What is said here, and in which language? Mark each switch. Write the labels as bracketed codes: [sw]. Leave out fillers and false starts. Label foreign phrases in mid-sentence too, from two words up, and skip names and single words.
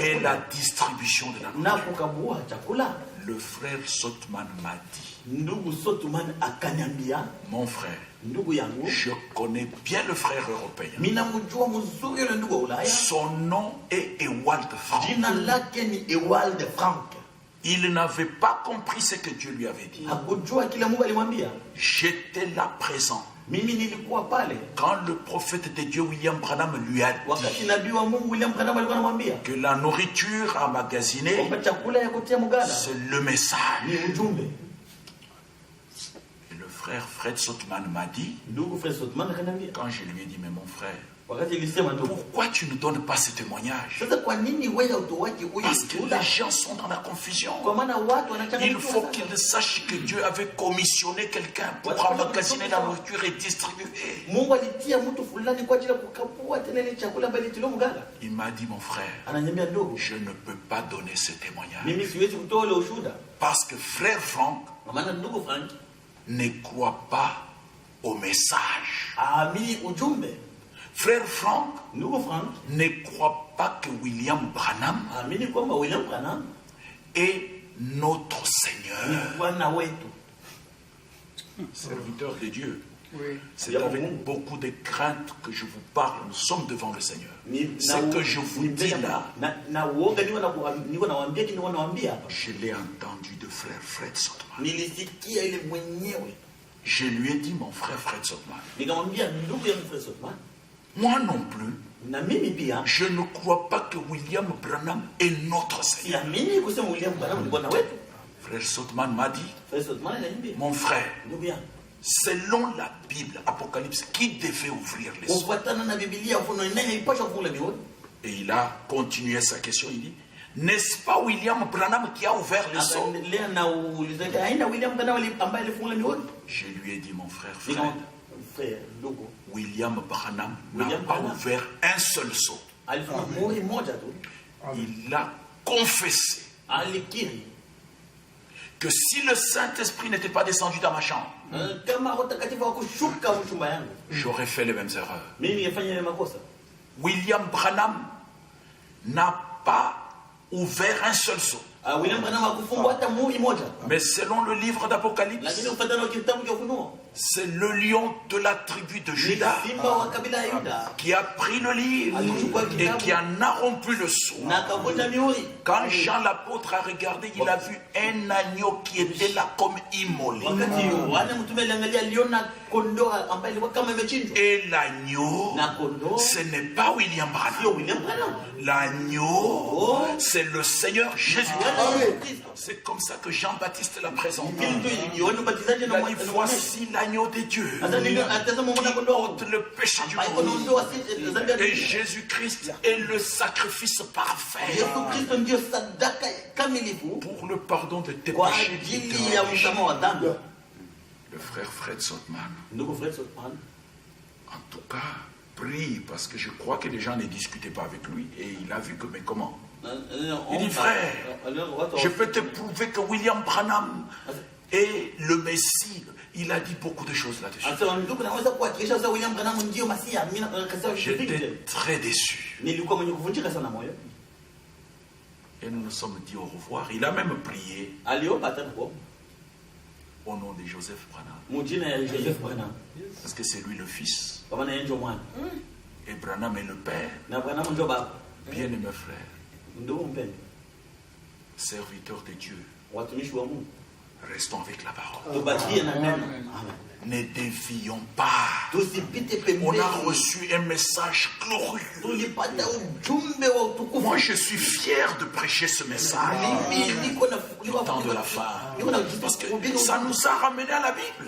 [fr] et la [sw] chakula [fr] distribution de la [sw] na [fr] nourriture? [sw] kukabua chakula? [fr] Le frère Sotman m'a dit, [sw] Ndugu Sotman akaniambia, [fr] mon frère, [sw] ndugu yangu, [fr] je connais bien le frère européen. [sw] mimi namjua mzuri yule ndugu wa Ulaya, [fr] Son nom est Ewald Frank. [sw] jina lake ni Ewald Frank. [fr] Il n'avait pas compris ce que Dieu lui avait dit. [sw] Hakujua kile Mungu alimwambia. [fr] J'étais là présent [sw] Mimi nilikuwa pale [fr] quand le prophète de Dieu William Branham lui a [sw] wakati [fr] dit [sw] nabii wa Mungu William Branham alikuwa anamwambia [fr] que la nourriture emmagasinée, [sw] kwamba chakula ya kutia mgala [fr] c'est le message. [sw] ni ujumbe. [fr] Et le frère Fred Sotman m'a dit, [sw] Ndugu Fred Sotman akaniambia, [fr] quand je lui ai dit, mais mon frère, [sw] wakati nilisema ndugu, [fr] pourquoi tu ne donnes pas ce témoignage? [sw] sasa kwa nini wewe hautoaje huyu [fr] Parce que [sw] ushuhuda? [fr] les gens sont dans la confusion. [sw] Kwa maana watu [fr] Il [sw] wanachanganyikiwa [fr] faut [sw] sana. [fr] qu'ils sachent que Dieu avait commissionné quelqu'un pour emmagasiner la nourriture et distribuer. [sw] Mungu alitia mtu fulani kwa ajili ya kukabua tena ile chakula ambayo ilitiliwa mgala. [fr] Il m'a dit, mon frère, [sw] Ananiambia, ndugu, [fr] je ne peux pas donner ce témoignage. [sw] mimi siwezi kutoa ule ushuhuda [fr] Parce que frère Franck [sw] kwa maana ndugu Frank [fr] ne croit pas au message. [sw] aamini ujumbe. [fr] Frère Franck [sw] Ndugu Frank [fr] ne croit pas que William Branham [sw] aamini kwamba William Branham [fr] est notre [sw] ni [fr] Seigneur, [sw] Bwana wetu. [fr] serviteur de Dieu. Oui. C'est avec beaucoup de crainte que je vous parle. Nous sommes devant le Seigneur. Ce que je vous dis là, [sw] na uoga niko nawaambia kile nawaambia hapa. [fr] je l'ai entendu de frère Fred Sotman. [sw] Nilisikia ile mwenyewe. [fr] Je lui ai dit, mon frère Fred Sotman, [sw] Nikamwambia ndugu yangu Fred Sotman, [fr] moi non plus, [sw] na mimi pia [fr] je ne crois pas que William Branham est notre Seigneur. [sw] siamini kusema William Branham ni Bwana wetu. [fr] Frère Sotman m'a dit, [sw] Fred Sotman ananiambia, [fr] mon frère, [sw] ndugu yangu, [fr] selon la Bible, Apocalypse, qui devait ouvrir les sceaux? [sw] kufuatana na Biblia ufunuo nani ipasha kufungula mihuri. [fr] Et il a continué sa question, il dit, n'est-ce pas William Branham qui a ouvert les sceaux? [sw] Akaendelea na uuliza aina William Branham ambaye alifungula mihuri. [fr] Je lui ai dit, mon frère, [sw] Frère, ndugu, [fr] William Branham n'a William pas Branham ouvert un seul sceau. [sw] alifunga muhuri moja tu. [fr] Il a confessé [sw] Alikiri [fr] que si le Saint-Esprit n'était pas descendu dans ma chambre, [sw] kama Roho Mtakatifu hakushuka mchumba yangu, [fr] j'aurais fait les mêmes erreurs. [sw] mimi ningefanya ile makosa. [fr] William Branham n'a pas ouvert un seul sceau. [sw] William Branham hakufungua hata muhuri moja. [fr] Mais selon le livre d'Apocalypse, [sw] Lakini ufuatana na kitabu cha Ufunuo, [fr] c'est le lion de la tribu de Juda [sw] simba wa kabila ya Yuda [fr] qui a pris le livre et qui en a rompu le sceau. [sw] na akavunja mihuri. [fr] Quand Jean l'apôtre a regardé, il a vu un agneau qui était là comme immolé. [sw] Wakati Yohana mtume aliangalia, aliona kondoo ambaye alikuwa kama imechinjwa. [fr] Et l'agneau, [sw] Na kondoo [fr] ce n'est pas William [sw] sio Branham. William Branham. [fr] L'agneau, c'est le Seigneur Jésus-Christ. Kristo. C'est comme ça que Jean-Baptiste l'a présenté. [sw] Vile ndio Yohana Mbatizaji [fr] Il a dit, voici l'agneau de Dieu [sw] Sasa ndio atazama mwana [fr] qui [sw] kondoo [fr] ôte le péché du [sw] ambaye [fr] monde. [sw] anaondoa dhambi ya [fr] Et [sw] dunia. [fr] Jésus-Christ est le sacrifice parfait [sw] Yesu Kristo ndio sadaka kamilifu [fr] pour le pardon de tes [sw] kwa [fr] péchés. [sw] ajili ya msamaha wa dhambi. [fr] Le frère Fred Sotman, [sw] Ndugu Fred Sotman, [fr] en tout cas, prie parce que je crois que les gens ne discutaient pas avec lui et il a vu que, mais comment? Il dit, frère, je peux te prouver que William Branham est le Messie. Il a dit beaucoup de choses là-dessus. [sw] Anasema ndugu, naweza kuhakikisha sasa William Branham ndio Masia. Mimi nakasema [fr] J'étais très déçu. [sw] nilikuwa mwenye kuvunjika sana moyo. [fr] Et nous nous sommes dit au revoir. Il a même prié [sw] Aliomba tena kwa [fr] au nom de Joseph Branham. [sw] mjina ya Joseph Branham. [fr] Parce que c'est lui le fils. [sw] Kwa maana yeye ndio mwana. [fr] Et Branham est le père. [sw] Na Branham ndio baba. [fr] Bien-aimé frère, [sw] Ndugu mpendwa, [fr] serviteur de Dieu, [sw] watumishi wa Mungu, [fr] restons avec la parole. [sw] tubakie na neno. [fr] Ne dévions pas. [sw] Tusipite [fr] On [sw] pembeni. [fr] a reçu un message glorieux. [sw] Tulipata ujumbe wa utukufu. [fr] Moi, je suis fier de prêcher ce message [sw] Mimi niko na [fr] du temps de la fin. [sw] niko na [fr] Parce que ça nous a ramené à la Bible.